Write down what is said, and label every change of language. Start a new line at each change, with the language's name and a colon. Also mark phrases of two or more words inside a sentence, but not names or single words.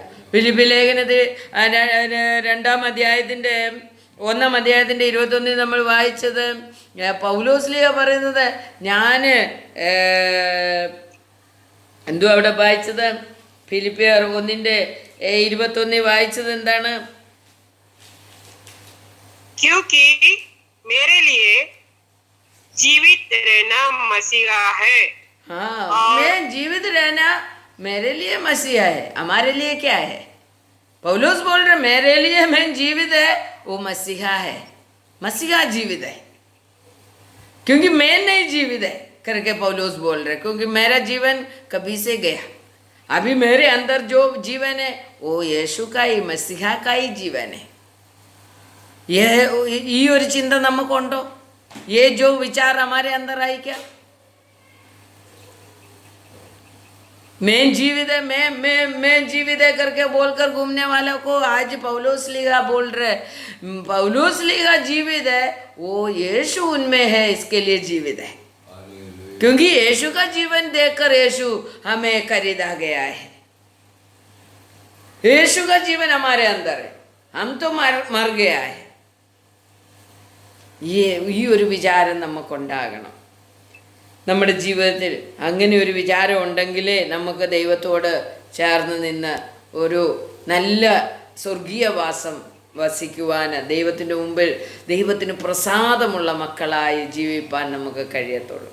Malayalam: ഫിലിപ്പി ലേഖനത്തിൽ 2-ാം അധ്യായത്തിൻ്റെ 1-ാം അധ്യായത്തിൻ്റെ 21 നമ്മൾ വായിച്ചത് പൗലോസ്ലീഹ പറയുന്നത്, ഞാൻ എന്തുവാ അവിടെ വായിച്ചത്? ഫിലിപ്പിയർ 1:21 വായിച്ചത് എന്താണ്?
Hindi: क्योंकि मेरे लिए जीवित रहना मसीहा है। हाँ, मैं जीवित रहना मेरे लिए मसीहा है। हमारे लिए क्या है? पौलुस बोल रहे मेरे लिए मैं जीवित है, वो मसीहा है, मसीहा जीवित है, क्योंकि मैं नहीं जीवित है करके पौलुस बोल रहे, क्योंकि मेरा जीवन कभी से गया, अभी मेरे अंदर जो जीवन है वो यीशु का ही, मसीहा का ही जीवन है.
Malayalam: ഈ ഒരു ചിന്ത നമുക്കുണ്ടോ?
Hindi: ये जो विचार हमारे अंदर आई क्या? मैं जीवित है, मैं जीवित है करके बोलकर घूमने वालों को आज पौलुसलीहा बोल रहे, पौलुसलीहा जीवित है, वो यीशु उनमें है, इसके लिए जीवित है, क्योंकि यीशु का जीवन देखकर यीशु हमें खरीदा गया है. यीशु का जीवन हमारे अंदर है, हम तो मर गया है.
Malayalam: ഈ ഒരു വിചാരം നമുക്കുണ്ടാകണം നമ്മുടെ ജീവിതത്തിൽ. അങ്ങനെ ഒരു വിചാരം ഉണ്ടെങ്കിലേ നമുക്ക് ദൈവത്തോട് ചേർന്ന് നിന്ന് ഒരു നല്ല സ്വർഗീയവാസം വസിക്കുവാൻ, ദൈവത്തിൻ്റെ മുമ്പിൽ ദൈവത്തിന് പ്രസാദമുള്ള മക്കളായി ജീവിപ്പാൻ നമുക്ക് കഴിയത്തുള്ളൂ.